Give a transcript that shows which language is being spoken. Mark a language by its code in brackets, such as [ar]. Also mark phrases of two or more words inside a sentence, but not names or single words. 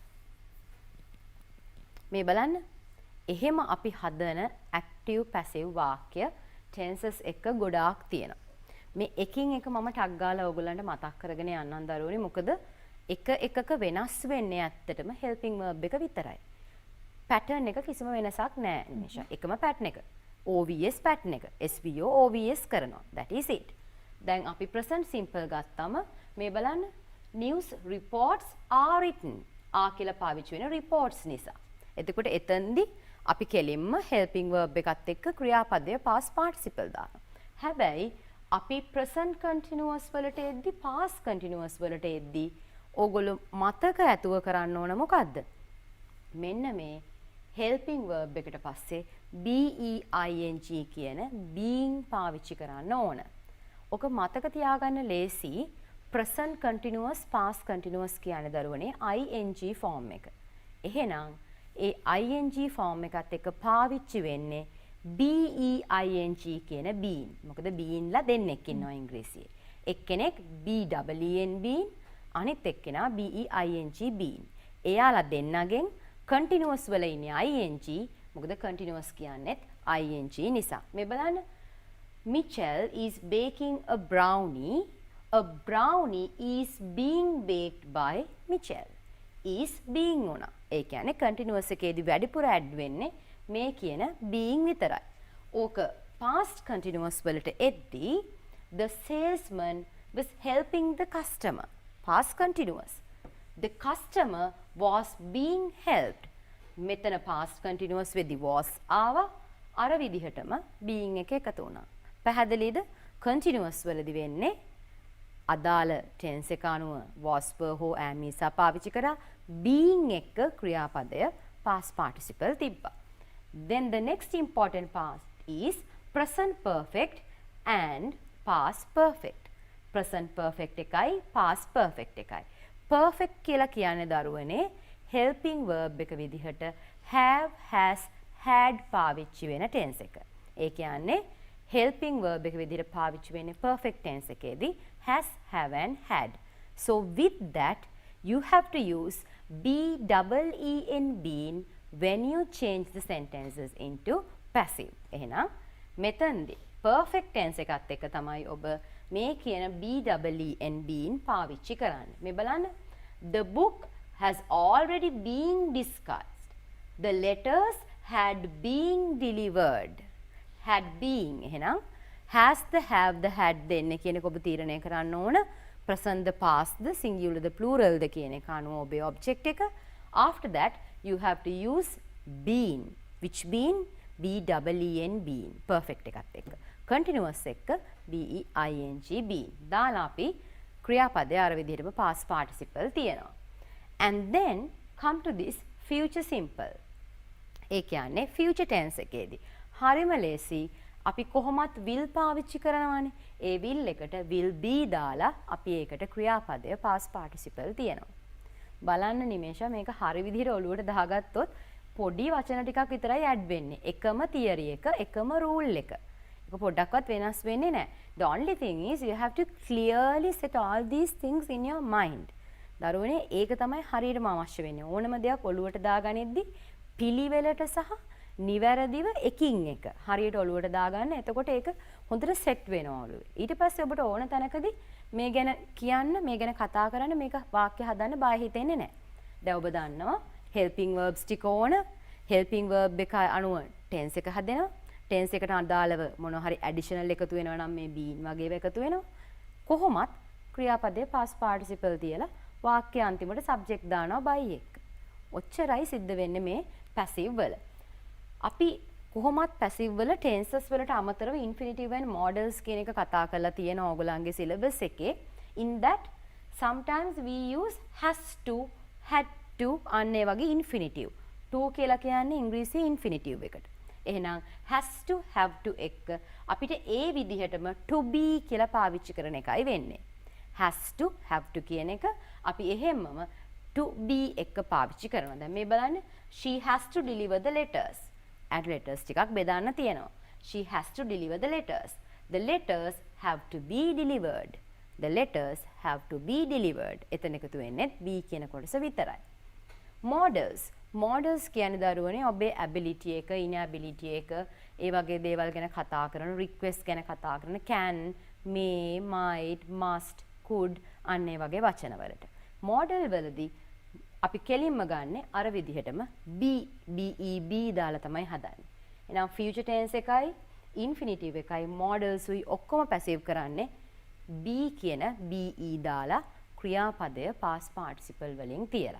[si] මේ බලන්න. එහෙම අපි හදන [en] active passive [si] වාක්‍ය tenses එක ගොඩාක් තියෙනවා. මේ එකින් එක මම ටක් ගාලා ඔයගොල්ලන්ට මතක් කරගෙන යන්නම් දරුවනේ. මොකද එක එකක වෙනස් වෙන්නේ ඇත්තටම [en] helping verb [si] එක විතරයි. pattern එක කිසිම වෙනසක් නැහැ නිෂා. එකම pattern එක. [en] OVS pattern [si] එක. [en] SVO OVS [si] කරනවා. [en] That is it. [si] දැන් අපි [en] present simple [si] ගත්තම මේ බලන්න [en] news reports are written. [si] කියලා පාවිච්චි වෙන reports නිසා. එතකොට එතෙන්දී අපි කෙලින්ම [en] helping verb [si] එකත් එක්ක ක්‍රියාපදයේ [en] past participle [si] දානවා. හැබැයි අපි [en] present continuous [si] වලට එද්දි [en] past continuous [si] වලට එද්දි ඕගොල්ලෝ මතක ඇතුව කරන්න ඕන මොකද්ද? මෙන්න මේ [en] helping verb [si] එකට පස්සේ BEING කියන being පාවිච්චි කරන්න ඕන. ඔක මතක තියාගන්න ලේසි. [en] present continuous past continuous [si] කියන්නේ දරුවනේ [en] ing form [si] එක. එහෙනම් ඒ [en] ing form [si] එකත් එක්ක පාවිච්චි වෙන්නේ BEING කියන being. මොකද being ලා දෙන්නෙක් ඉන්නවා ඉංග්‍රීසියේ. එක්කෙනෙක් [en] BEEN being [si] අනිත් එක්කෙනා [en] BEING being. [si] එයාලා දෙන්නගෙන් continuous වල ඉන්නේ ing. මොකද continuous කියන්නේත් ing නිසා. මේ බලන්න. [en] Mitchell is baking a brownie. A brownie is being baked by Mitchell. Is being [si] උනා. ඒ කියන්නේ continuous එකේදී වැඩිපුර add වෙන්නේ මේ කියන being විතරයි. [en] ඕක past continuous [si] වලට එද්දී [en] the salesman was helping the customer. Past continuous. The customer was being helped. [si] මෙතන [en] past continuous [si] වෙද්දී was ආවා. අර විදිහටම being එක එකතු වුණා. පැහැදිලිද? continuous වලදී වෙන්නේ අදාළ tense එක අනුව [en] was were [si] හෝ [en] am is [si] පාවිච්චි කරා being එක ක්‍රියාපදය [en] past participle [si] තිබ්බා. [en] Then the next important part is present perfect and past perfect. present perfect [si] එකයි [en] past perfect [si] එකයි. perfect කියලා කියන්නේ දරුවනේ [en] helping verb [si] එක විදිහට [en] have, has, had [si] පාවිච්චි වෙන tense එක. ඒ කියන්නේ [en] helping verb [si] එක විදිහට පාවිච්චි වෙන්නේ [en] perfect tense [si] එකේදී [en] has, have and had. So with that you have to use BEEN been when you change the sentences into passive. [si] එහෙනම් මෙතනදී [en] perfect tense [si] එකත් එක්ක තමයි ඔබ මේ කියන [en] BEEN been [si] පාවිච්චි කරන්නේ. මේ බලන්න. [en] The book has already been discussed. The letters had been delivered. Had been [si] එහෙනම් [en] has the have the had [si] දෙන්නේ කියන එක ඔබ තීරණය කරන්න ඕන. [en] present the past the singular the plural the [si] කියන එක අනුව ඔබේ object එක. [en] After that you have to use been which been BEEN been perfect [si] එකත් එක්ක. [en] continuous එක BEING been. [si] දාලා අපි ක්‍රියාපදයේ අර විදිහටම [en] past participle [si] තියෙනවා. [en] And then come to this future simple. [si] ඒ කියන්නේ [en] future tense [si] එකේදී හරිම ලේසි අපි කොහොමත් will පාවිච්චි කරනවානේ. ඒ will එකට [en] will be [si] දාලා අපි ඒකට ක්‍රියාපදය [en] past participle [si] තියෙනවා. බලන්න නිමේෂා මේක හරි විදිහට ඔලුවට දාගත්තොත් පොඩි වචන ටිකක් විතරයි ඇඩ් වෙන්නේ. එකම theory එක, එකම rule එක. ඒක පොඩ්ඩක්වත් වෙනස් වෙන්නේ නැහැ. [en] The only thing is you have to clearly set all these things in your mind. [si] දරුවනේ ඒක තමයි හරියටම අවශ්‍ය වෙන්නේ. ඕනම දෙයක් ඔලුවට දාගනිද්දි පිළිවෙලට සහ නිවැරදිව එකින් එක හරියට ඔලුවට දාගන්න. එතකොට ඒක හොඳට සෙට් වෙනවා ඔලුවේ. ඊට පස්සේ ඔබට ඕන තැනකදී මේ ගැන කියන්න, මේ ගැන කතා කරන්න, මේක වාක්‍ය හදන්න බය හිතෙන්නේ නැහැ. දැන් ඔබ දන්නවා [en] helping verbs [si] ටික ඕන. [en] helping verb [si] එක අනුව tense එක හදෙනවා. tense එකට අදාළව මොන හරි additional එකතු වෙනවා නම් මේ been වගේව එකතු වෙනවා. කොහොමත් ක්‍රියාපදයේ [en] past participle [si] තියලා වාක්‍ය අන්තිමට subject දානවා by එක. ඔච්චරයි සිද්ධ වෙන්නේ මේ passive වල. අපි කොහොමත් passive වල tenses වලට අමතරව [en] infinitive and modals [si] කියන එක කතා කරලා තියෙනවා ඕගොල්ලන්ගේ syllabus එකේ. [en] In that sometimes we use has to, had to [si] අන්නේ වගේ [en] infinitive. [si] to කියලා කියන්නේ ඉංග්‍රීසි infinitive එකට. එහෙනම් [en] has to, have to [si] එක අපිට ඒ විදිහටම [en] to be [si] කියලා පාවිච්චි කරන එකයි වෙන්නේ. [en] has to, have to [si] කියන එක අපි එහෙම්මම [en] to be [si] එක පාවිච්චි කරනවා. දැන් මේ බලන්න [en] she has to deliver the letters. add letters [si] ටිකක් බෙදන්න තියෙනවා. [en] she has to deliver the letters. The letters have to be delivered. The letters have to be delivered. [si] එතන එකතු වෙන්නේ be කියන කොටස විතරයි. models. models කියන්නේ දරුවනේ ඔබේ ability එක, inability එක, ඒ වගේ දේවල් ගැන කතා කරන, request ගැන කතා කරන [en] can, may, might, must, could [si] අන්නේ වගේ වචන වලට. model වලදී අපි කෙලින්ම ගන්න අර විදිහටම be දාලා තමයි හදන්නේ. එහෙනම් [en] future tense [si] එකයි infinitive එකයි models උයි ඔක්කොම passive කරන්නේ be කියන be දාලා ක්‍රියාපදය [en] past participle [si] වලින් තියලා.